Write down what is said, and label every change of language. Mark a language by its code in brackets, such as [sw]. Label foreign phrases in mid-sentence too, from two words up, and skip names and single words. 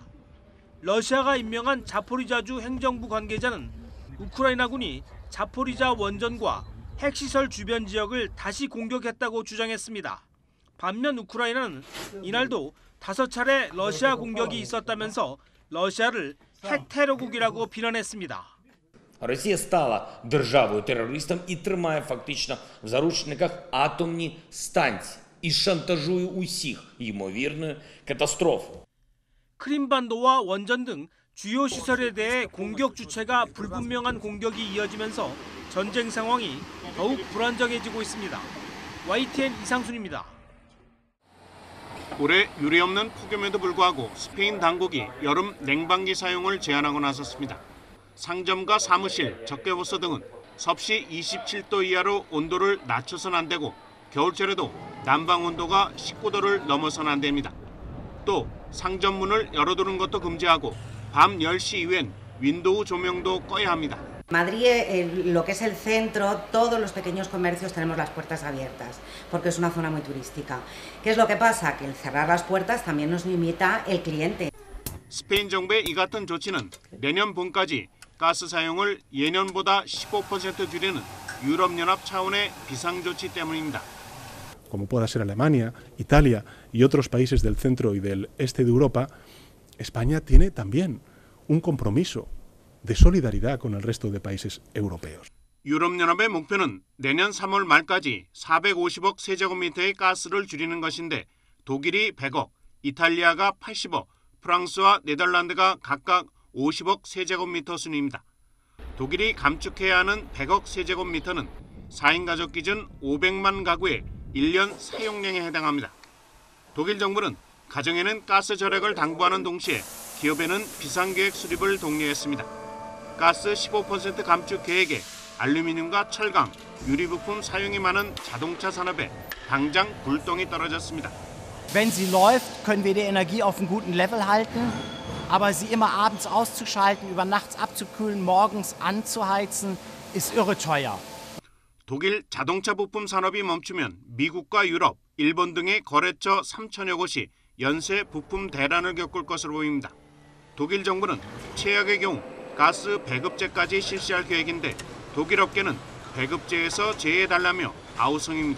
[ko] 러시아가 임명한 자포리자주 행정부 관계자는 우크라이나군이 자포리자 원전과 핵시설 주변 지역을 다시 공격했다고 주장했습니다. 반면 우크라이나는 이날도 5차례 러시아 공격이 있었다면서 러시아를 핵테러국이라고 비난했습니다. [uk] Росія стала державою-терористом і тримає фактично в заручниках атомні станції і шантажує усіх ймовірною катастрофою. [ko] 크림반도와 원전 등 주요 시설에 대해 공격 주체가 불분명한 공격이 이어지면서 전쟁 상황이 더욱 불안정해지고 있습니다. YTN 이상순입니다. 올해 유례없는 폭염에도 불구하고 스페인 당국이 여름 냉방기 사용을 제한하고 나섰습니다. 상점과 사무실, 적개부서 등은 섭씨 27도 이하로 온도를 낮춰서는 안 되고 겨울철에도 난방 온도가 19도를 넘어서는 안 됩니다. 또 상점 문을 열어두는 것도 금지하고 밤 10시 이후엔 윈도우 조명도 꺼야 합니다. [es] Madrid, lo que es el centro, todos los pequeños comercios tenemos las puertas abiertas, porque es una zona muy turística. ¿Qué es lo que pasa? Que el cerrar las puertas también nos limita el cliente. [ko] 스페인 정부의 이 같은 조치는 내년 봄까지 가스 사용을 예년보다 15% 줄이는 유럽연합 차원의 비상조치 때문입니다. [es] Como pueda ser Alemania, Italia y otros países del centro y del este de Europa, España tiene también un compromiso de solidaridad con el resto de países europeos. [ko] 유럽연합의 목표는 내년 3월 말까지 450억 세제곱미터의 가스를 줄이는 것인데 독일이 100억, 이탈리아가 80억, 프랑스와 네덜란드가 각각 50억 세제곱미터 순입니다. 독일이 감축해야 하는 100억 세제곱미터는 4인 가족 기준 500만 가구의 1년 사용량에 해당합니다. 독일 정부는 가정에는 가스 절약을 당부하는 동시에 기업에는 비상계획 수립을 독려했습니다. 가스 15% 감축 계획에 알루미늄과 철강, 유리부품 사용이 많은 자동차 산업에 당장 불똥이 떨어졌습니다. [de] Wenn sie läuft, können wir die Energie auf einem guten Level halten. Aber sie immer abends auszuschalten, über nachts abzukühlen, morgens anzuheizen, ist irre teuer. [ko] 독일 자동차 부품 산업이 멈추면 미국과 유럽, 일본 등의 거래처 3천여 곳이 연쇄 부품 대란을 겪을 것으로 보입니다. 독일 정부는 최악의 경우 가스 배급제까지 실시할 계획인데 독일 업계는 배급제에서 제외해달라며 아우성입니다.